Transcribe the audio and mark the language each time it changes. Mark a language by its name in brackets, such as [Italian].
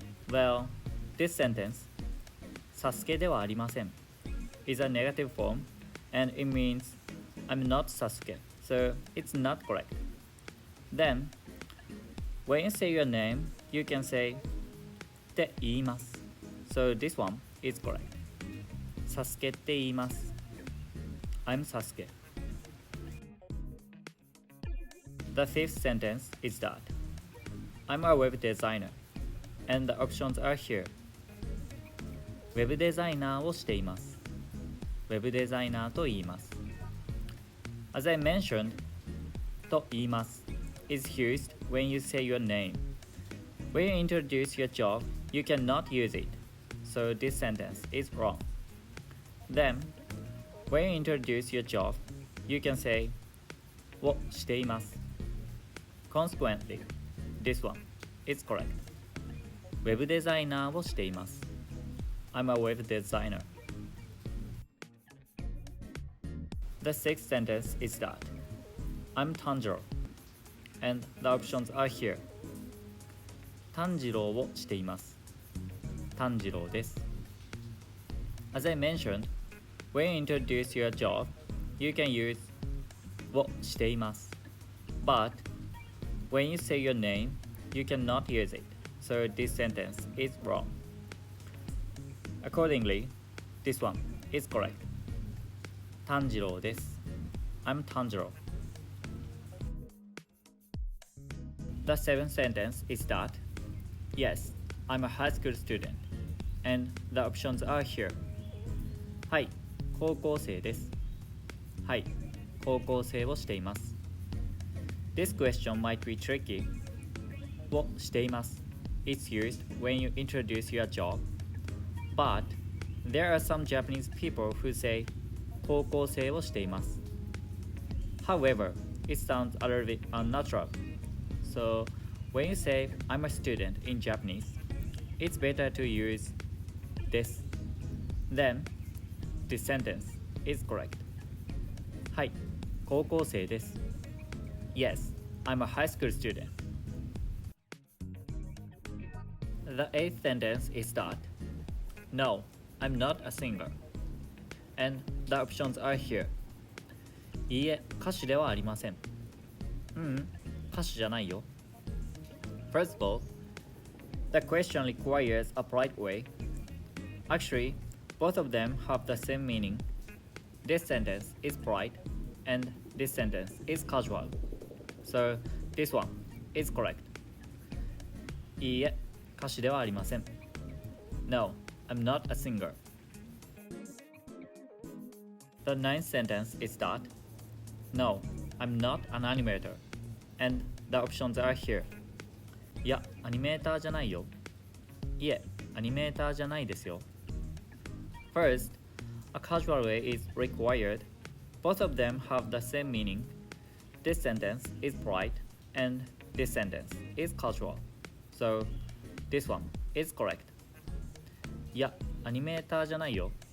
[English] Well, this sentence, [Japanese] サスケではありません [English] is a negative form and it means I'm not Sasuke, so it's not correct. Then, when you say your name, you can say [Japanese] って言います [English] So this one is correct. [Japanese] サスケって言います [English] I'm Sasuke. The fifth sentence is that I'm a web designer, and the options are here. [Japanese] ウェブデザイナーをしています。ウェブデザイナーと言います。 [English] As I mentioned, [Japanese] と言います [English] is used when you say your name. When you introduce your job, you cannot use it, so this sentence is wrong. Then, when you introduce your job, you can say [Japanese] をしています [English] Consequently, this one is correct. [Japanese] ウェブデザイナーをしています [English] I'm a web designer. The sixth sentence is that I'm Tundra, and the options are here. [Japanese] 炭治郎をしています。炭治郎です。 [English] As I mentioned, when you introduce your job, you can use [Japanese] をしています。 [English] But when you say your name, you cannot use it, so this sentence is wrong. Accordingly, this one is correct. [Japanese] 炭治郎です。 [English] I'm Tanjiro. The seventh sentence is that Yes, I'm a high school student, and the options are here. [Japanese] はい、高校生です。はい、高校生をしています。 [English] This question might be tricky. [Japanese] をしています [English] It's used when you introduce your job, but there are some Japanese people who say [Japanese] 高校生をしています [English] However, it sounds a little bit unnatural. So when you say I'm a student in Japanese, it's better to use this. Then this sentence is correct. [Japanese] はい、高校生です。 [English] Yes, I'm a high school student. The eighth sentence is that no, I'm not a singer. And the options are here. [Japanese] いいえ、歌手ではありません。歌手じゃないよ。 [English] First of all, the question requires a polite way. Actually, both of them have the same meaning. This sentence is polite, and this sentence is casual. So, this one is correct. [Japanese] いいえ、歌手ではありません。 [English] No, I'm not a singer. The ninth sentence is that no, I'm not an animator. And the options are here. [Japanese] いや、アニメーターじゃないよ。いえ、アニメーターじゃないですよ。 [English] First, a casual way is required. Both of them have the same meaning. This sentence is polite, and this sentence is casual. So, this one is correct. [Japanese] いや、アニメーターじゃないよ。